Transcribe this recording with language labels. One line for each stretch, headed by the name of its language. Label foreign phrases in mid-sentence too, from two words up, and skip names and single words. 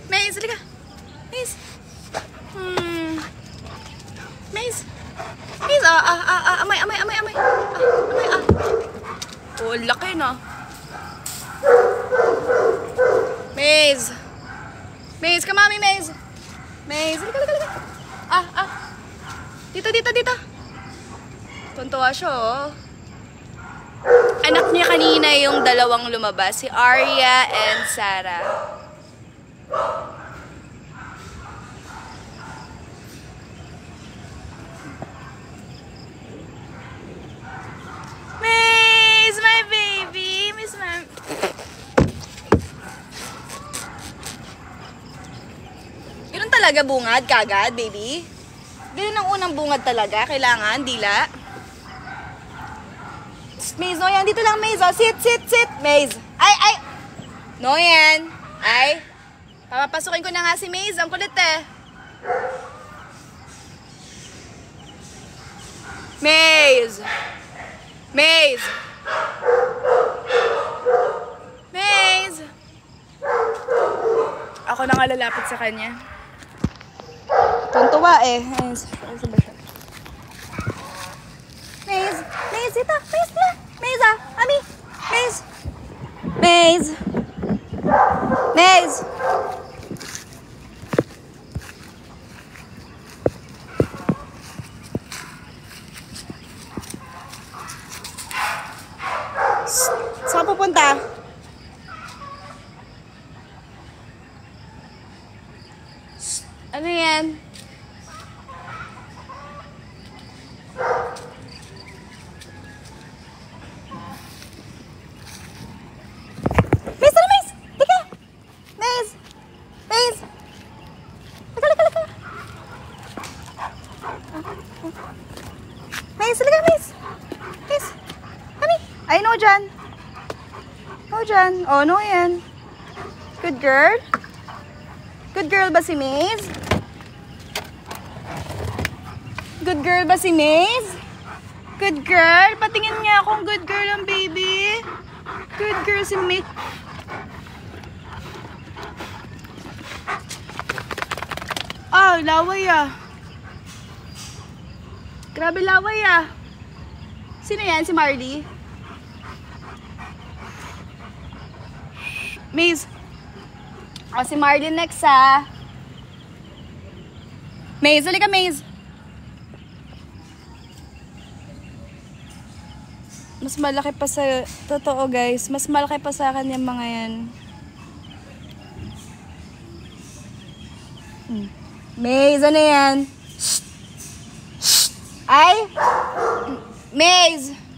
Filipino: Maze, halika. Maze. Maze. Maze, amay. Amay. Oh, laki na. Maze. Maze, kamami, Maze. Maze, halika. Dito. Tuntua siya, oh. Anak niya kanina yung dalawang lumabas, si Arya and Sarah. Maze,
English: my baby.
Filipino: Miss Ma'am. Ganun talaga bungad kagad, baby? Ganun ang unang bungad talaga. Kailangan, dila. Maze, no yan. Dito lang, Maze. Oh. Sit. Maze. Ay. No yan. Ay. Papapasukin ko na nga si Maze. Ang kulit eh. Maze. Ako na nga lalapit sa kanya. Tuntua eh. Ayun, sa ba siya? Maze, ito. Maze, Ami. Maze. Saan pupunta? Ano yan? Maze! Tika! Maze! Laka! Maze! Kami! Ay, no dyan. Oh, no yan.
English: Good girl. Good girl
Filipino: ba si Maze?
English: Good girl
Filipino: ba si Maze?
English: Good girl?
Filipino: Patingin nga akong
English: good girl
Filipino: ang baby.
English: Good girl
Filipino: si Maze. Laway ah. Grabe laway ah. Sino yan? Si Marley? Maze. Si Marley next ah. Maze, halika Maze. Mas malaki pa sa... Totoo guys. Mas malaki pa sa akin yung mga yan. Maze, ano yan? Ay! Maze!